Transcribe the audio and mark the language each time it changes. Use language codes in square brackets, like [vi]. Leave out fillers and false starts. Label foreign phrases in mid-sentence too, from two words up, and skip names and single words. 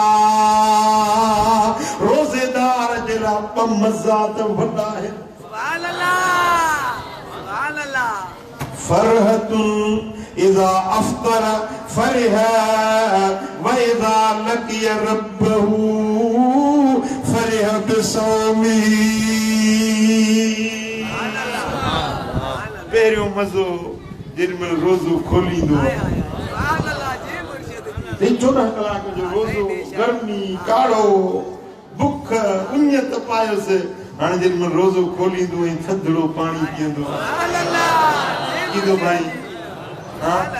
[sd] रोज़ेदार जे ला ॿ मज़ात वॾा आहिनि [ar] سبحان الله فرحة إذا أفطر فرح و إذا لقي ربه فرح بصومي [sd] पहिरियों मज़ो जेॾीमहिल रोज़ो खोलींदो 14 कलाक जो रोज़ो गर्मी काढ़ो बुख उञ तपायोसि हाणे जेॾीमहिल रोज़ो खोलींदो ऐं थधिड़ो पाणी पीअंदो ईंदो भाई हा